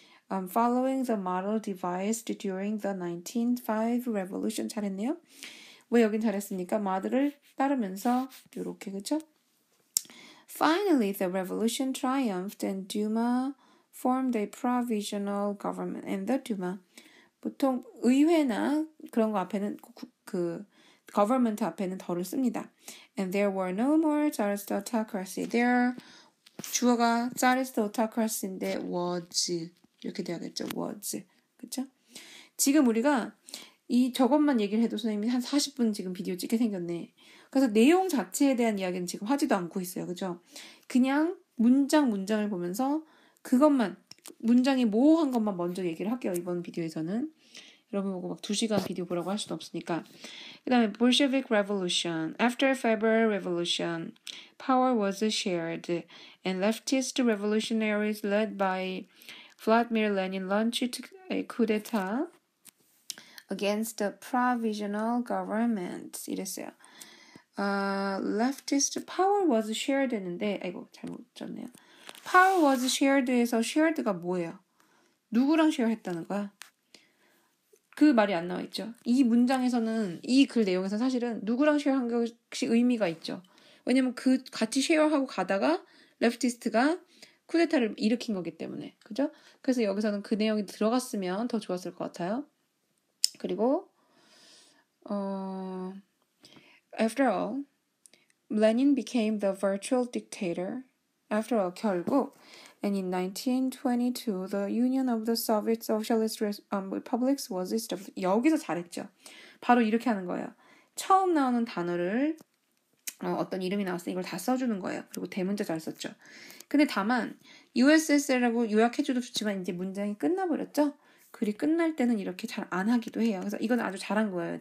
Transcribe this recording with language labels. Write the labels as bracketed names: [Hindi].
[English] Following the model devised during the 1905 revolution. [Korean] 잘했네요. 왜 여긴 잘했습니까? 모델을 따르면서 이렇게, 그쵸? [English] Finally, the revolution triumphed and Duma formed a provisional government. And the Duma, [Korean] 보통 의회나 그런 거 앞에는 그 government 앞에는 덜을 씁니다. [English] And there were no more Tsarist autocracy. [Korean] There 주어가 Tsarist autocracy인데 was 이렇게 돼야겠죠. was, 그렇죠? 지금 우리가 이 저것만 얘기를 해도 선생님이 한 40분 지금 비디오 찍게 생겼네. 그래서 내용 자체에 대한 이야기는 지금 하지도 않고 있어요. 그죠? 그냥 문장을 보면서 그것만 문장이 모호한 것만 먼저 얘기를 할게요. 이번 비디오에서는. 여러분 보고 막 2시간 비디오 보라고 할 수도 없으니까. 그 다음에 Bolshevik Revolution. [English] After February Revolution, power was shared and leftist revolutionaries led by Vladimir Lenin launched a coup d'etat against the provisional government. [Korean] 이랬어요. leftist power was shared 했는데 아이고 잘못 썼네요. power was shared에서 shared가 뭐예요? 누구랑 share 했다는 거야? 그 말이 안 나와 있죠. 이 문장에서는 이 글 내용에서 사실은 누구랑 쉐어한 것이 의미가 있죠. 왜냐면 그 같이 쉐어하고 가다가 레프티스트가 쿠데타를 일으킨 거기 때문에. 그죠? 그래서 여기서는 그 내용이 들어갔으면 더 좋았을 것 같아요. [English] 그리고 After all, Lenin became the virtual dictator. After all, 결국 And in 1922, the Union of the Soviet Socialist Republics was established. [Korean] 여기서 잘했죠. 바로 이렇게 하는 거예요. 처음 나오는 단어를 어떤 이름이 나왔어 이걸 다 써주는 거예요. 그리고 대문자 잘 썼죠. 근데 다만 USSR라고 요약해줘도 좋지만 이제 문장이 끝나버렸죠. 글이 끝날 때는 이렇게 잘 안 하기도 해요. 그래서 이건 아주 잘한 거예요.